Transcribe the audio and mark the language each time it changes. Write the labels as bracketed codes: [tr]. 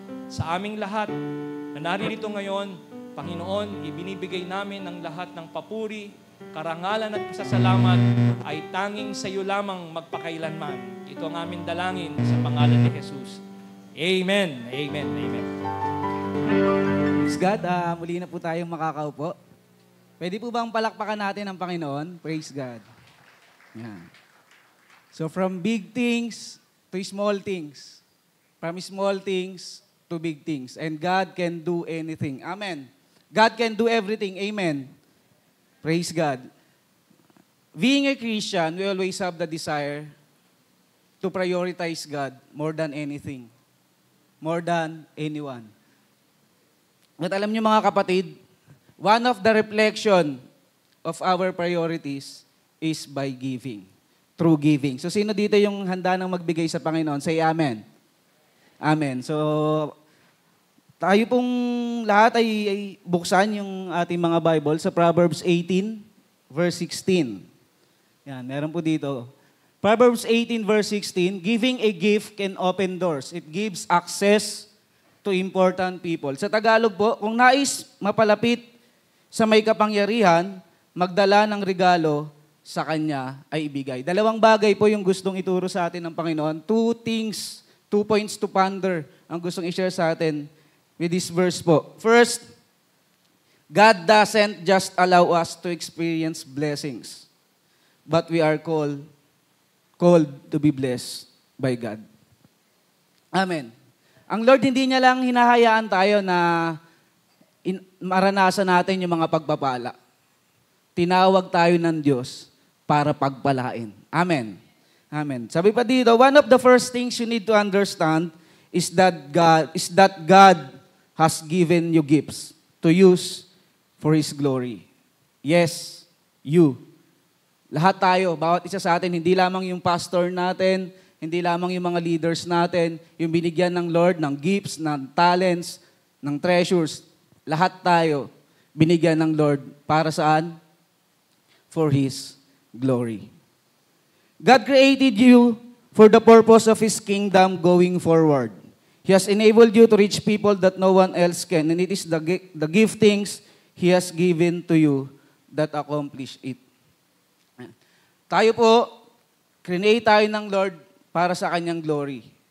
[tl] Sa aming lahat na naririto ngayon, Panginoon, ibinibigay namin ang lahat ng papuri, karangalan at pasasalamat ay tanging sa iyo lamang magpakailanman. Ito ang aming dalangin sa pangalan ni Jesus. Amen. Amen. Amen. Praise God. Muli na po tayong makakaupo. Pwede po bang palakpakan natin ang Panginoon? [en] Praise God. Yan. So from big things to small things. From small things to big things. And God can do anything. Amen. God can do everything. Amen. Praise God. Being a Christian, we always have the desire to prioritize God more than anything, more than anyone. At alam niyo mga kapatid, one of the reflection of our priorities is by giving, through giving. [tl] So sino dito yung handa nang magbigay sa Panginoon? Say amen. Amen. So tayo pong lahat ay buksan yung ating mga Bible sa Proverbs 18, verse 16. Yan, meron po dito. [en] Proverbs 18 verse 16, giving a gift can open doors. It gives access to important people. [tl] Sa Tagalog po, kung nais mapalapit sa may kapangyarihan, magdala ng regalo sa kanya ay ibigay. Dalawang bagay po yung gustong ituro sa atin ng Panginoon. Two points to ponder ang gustong i-share sa atin with this verse po. [en] First, God doesn't just allow us to experience blessings, but we are called to be blessed by God. Amen. [tl] Ang Lord, hindi niya lang hinahayaan tayo na maranasan natin yung mga pagpapala. Tinawag tayo ng Diyos para pagpalain. Amen. Amen. [en] Sabi pa dito, one of the first things you need to understand is that God has given you gifts to use for His glory. Yes, you. [tl] Lahat tayo, bawat isa sa atin, hindi lamang yung pastor natin, hindi lamang yung mga leaders natin, yung binigyan ng Lord ng gifts, ng talents, ng treasures. Lahat tayo, binigyan ng Lord para saan? [en] For His glory. God created you for the purpose of His kingdom going forward. He has enabled you to reach people that no one else can, and it is the giftings He has given to you that accomplish it. [tl] Tayo po, create tayo ng Lord para sa Kanyang glory.